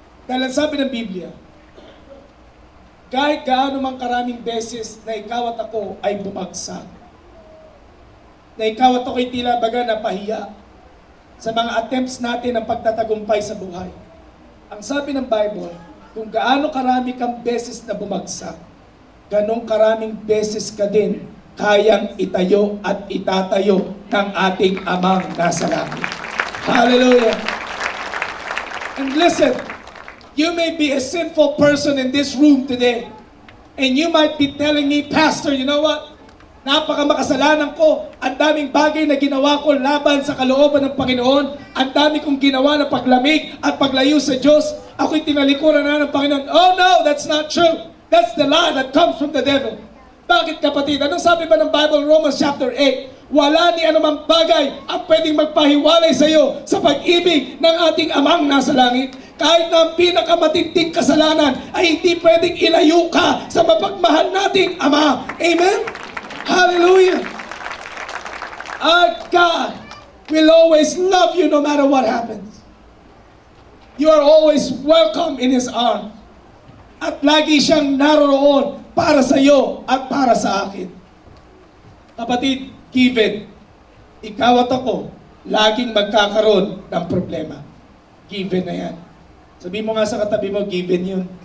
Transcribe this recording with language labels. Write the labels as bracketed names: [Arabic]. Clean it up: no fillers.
[Filipino] Dahil ang sabi ng Biblia, kahit gaano mang karaming beses na ikaw at ako ay bumagsak, na ikaw at ako ay tila baga napahiya sa mga attempts natin ng pagtatagumpay sa buhay. Ang sabi ng Bible, kung gaano karami kang beses na bumagsak, ganong karaming beses ka din kayang itayo at itatayo ng ating Amang nasa langit. Hallelujah! [English] And listen, you may be a sinful person in this room today. And you might be telling me, Pastor, you know what? [Filipino] Napakamakasalanan ko. Ang daming bagay na ginawa ko laban sa kalooban ng Panginoon. Ang dami kong ginawa na paglamig at paglayo sa Diyos. Ako'y tinalikuran na ng Panginoon. [English] Oh no, that's not true. That's the lie that comes from the devil. [Filipino] Bakit kapatid? Anong sabi ba ng Bible, Romans chapter 8? Wala ni anumang bagay ang pwedeng magpahiwalay sa iyo sa pag-ibig ng ating Amang nasa langit. Kahit na ang pinakamatinding kasalanan ay hindi pwedeng ilayo ka sa mapagmahal nating Ama. Amen? Hallelujah! [English] Our God will always love you no matter what happens. You are always welcome in His arms. [Filipino] At lagi siyang naroroon para sa iyo at para sa akin. Kapatid, given, ikaw at ako, laging magkakaroon ng problema. Given na yan. Sabi mo nga sa katabi mo, given yun.